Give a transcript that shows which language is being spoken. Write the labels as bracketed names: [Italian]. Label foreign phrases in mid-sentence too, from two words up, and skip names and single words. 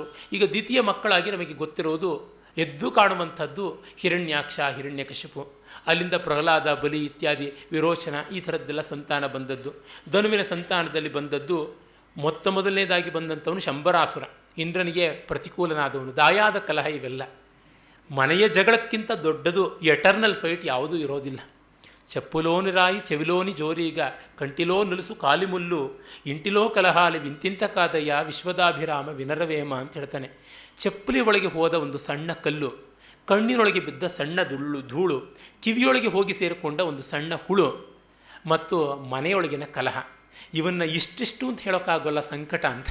[Kannada] ಈಗ ದ್ವಿತೀಯ ಮಕ್ಕಳಾಗಿ ನಮಗೆ ಗೊತ್ತಿರೋದು ಎದ್ದು ಕಾಣುವಂಥದ್ದು ಹಿರಣ್ಯಾಕ್ಷ, ಹಿರಣ್ಯಕಶಿಪು, ಅಲ್ಲಿಂದ ಪ್ರಹ್ಲಾದ, ಬಲಿ ಇತ್ಯಾದಿ, ವಿರೋಚನ, ಈ ಥರದ್ದೆಲ್ಲ ಸಂತಾನ ಬಂದದ್ದು. ಧನುವಿನ ಸಂತಾನದಲ್ಲಿ ಬಂದದ್ದು ಮೊದಲನೇದಾಗಿ ಬಂದಂಥವನು ಶಂಬರಾಸುರ, ಇಂದ್ರನಿಗೆ ಪ್ರತಿಕೂಲನಾದವನು. ದಾಯಾದ ಕಲಹ ಇವೆಲ್ಲ ಮನೆಯ ಜಗಳಕ್ಕಿಂತ ದೊಡ್ಡದು [English] eternal fight [Kannada] ಯಾವುದೂ ಇರೋದಿಲ್ಲ. [Telugu] చెప్పులోని రాయి చెవిలోని జోరీగా కంటిలో నులుసు కాలిముళ్ళు ఇంటిలో కలహాలు వింతింత కాదయ్య విశ్వదాభిరామ వినురవేమ [Kannada] ಅಂತ ಹೇಳ್ತಾನೆ. ಚಪ್ಪಲಿ ಒಳಗೆ ಹೋದ ಒಂದು ಸಣ್ಣ ಕಲ್ಲು, ಕಣ್ಣಿನೊಳಗೆ ಬಿದ್ದ ಸಣ್ಣ ಧೂಳು, ಕಿವಿಯೊಳಗೆ ಹೋಗಿ ಸೇರಿಕೊಂಡ ಒಂದು ಸಣ್ಣ ಹುಳು, ಮತ್ತು ಮನೆಯೊಳಗಿನ ಕಲಹ, ಇವನ್ನು ಇಷ್ಟಿಷ್ಟು ಅಂತ ಹೇಳೋಕ್ಕಾಗೋಲ್ಲ, ಸಂಕಟ ಅಂತ.